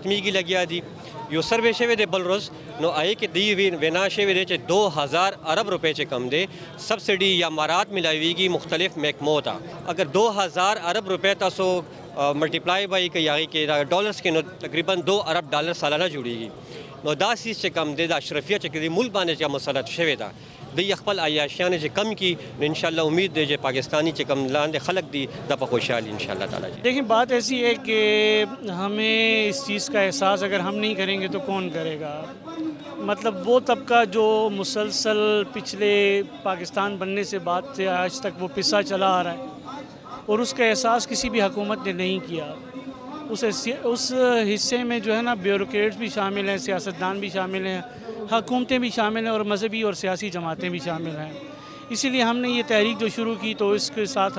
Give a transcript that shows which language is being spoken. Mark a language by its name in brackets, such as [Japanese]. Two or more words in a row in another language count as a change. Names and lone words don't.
[Pashto] ختمیږي لګیا دي یو سروے شوی دی بل ورځ نو هغې کې دی وینا شوی دی چې 2000 ارب روپۍ چې کم دی سبسډي یا مارات ملاویږي مختلف محکمو ته اگر 2000 ارب روپۍ تاسو ملټیپلای به کوي هغې کې ډالرس کې نو تقریبا 2 ارب ډالر سالانه جوړیږي نو دا سیز چې کم دی د اشرفیه چې دی ملک باندې چې مسلط شوی ده د خپل عیاشیانې چې کم کی نو انشاءاللہ امید دی چې پاکستانی چې کم لاندې خلق دی د په خوشحالي [Arabic] انشاءاللہ تعالی [Urdu] دیکھیں بات ایسی ہے کہ ہمیں اس چیز کا احساس اگر ہم نہیں کریں گے تو کون کرے گا مطلب وہ طبقہ جو مسلسل پچھلے پاکستان بننے سے بعد سے آج تک وہ پسا چلا آ رہا ہے اور اس کا احساس کسی بھی حکومت نے نہیں کیا اس حصے میں جو ہے نا بیوروکریٹس بھی شامل ہیں سیاستدان بھی شامل ہیں حکومتیں بھی شامل ہیں اور مذہبی اور سیاسی جماعتیں بھی شامل ہیں اسی لیے ہم نے یہ تحریک جو شروع کی تو اس کے ساتھ ہم